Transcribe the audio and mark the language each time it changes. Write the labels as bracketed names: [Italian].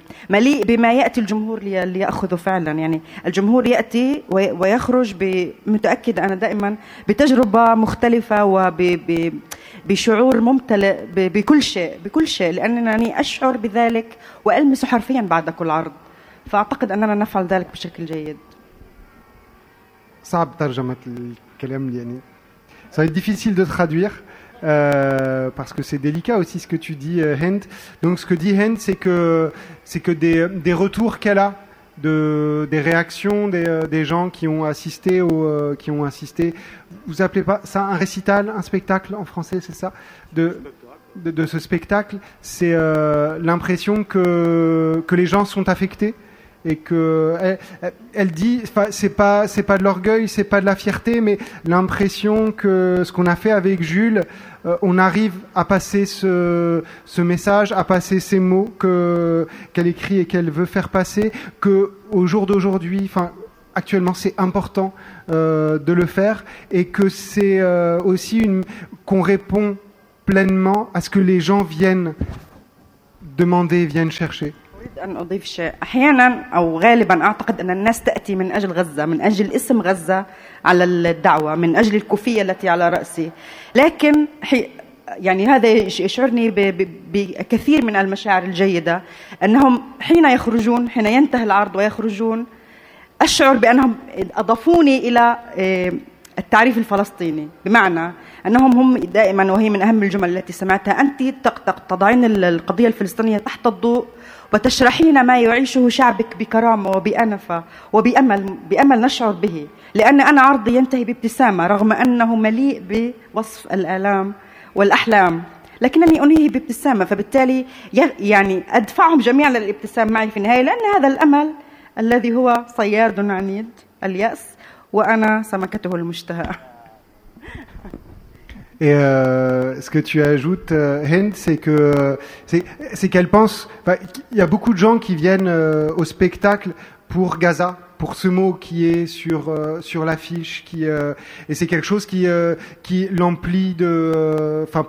[Arabic] مليء بما يأتي الجمهور ليأخذه فعلا يعني الجمهور يأتي ويخرج متأكد أنا دائما بتجربة مختلفة وبشعور ممتلئ بكل شيء لأنني أشعر بذلك وألمس حرفيا بعد كل عرض فأعتقد أننا نفعل ذلك بشكل جيد صعب ترجمة الكلام يعني صعب [French] difficile de traduire parce que c'est délicat aussi ce que tu dis, Hent. Donc ce que dit Hent, c'est que des retours qu'elle a, des réactions des gens qui ont assisté, vous appelez pas ça un récital, un spectacle en français, c'est ça de ce spectacle, c'est l'impression que les gens sont affectés et que elle dit c'est pas de l'orgueil, c'est pas de la fierté, mais l'impression que ce qu'on a fait avec Jules, on arrive à passer ce message, à passer ces mots qu'elle écrit et qu'elle veut faire passer, que au jour d'aujourd'hui, enfin actuellement, c'est important de le faire et que c'est aussi qu'on répond pleinement à ce que les gens viennent demander, viennent chercher. [Arabic] أن أضيف شيء أحيانا أو غالبا أعتقد أن الناس تأتي من أجل غزة من أجل اسم غزة على الدعوة من أجل الكوفية التي على رأسي لكن يعني هذا يشعرني بكثير من المشاعر الجيدة أنهم حين يخرجون حين ينتهي العرض ويخرجون أشعر بأنهم أضافوني إلى التعريف الفلسطيني بمعنى أنهم هم دائما وهي من أهم الجمل التي سمعتها أنت تضعين القضية الفلسطينية تحت الضوء وتشرحين ما يعيشه شعبك بكرامة وبأنفة وبأمل نشعر به لأن أنا عرضي ينتهي بابتسامة رغم أنه مليء بوصف الآلام والأحلام لكنني أنهيه بابتسامة فبالتالي يعني أدفعهم جميعا للابتسام معي في النهاية لأن هذا الأمل الذي هو صياد عنيد اليأس وأنا سمكته المشتهى [French] Et ce que tu ajoutes, Hend, c'est qu'elle pense... Il y a beaucoup de gens qui viennent au spectacle pour Gaza, pour ce mot qui est sur l'affiche. Et c'est quelque chose qui l'emplit de...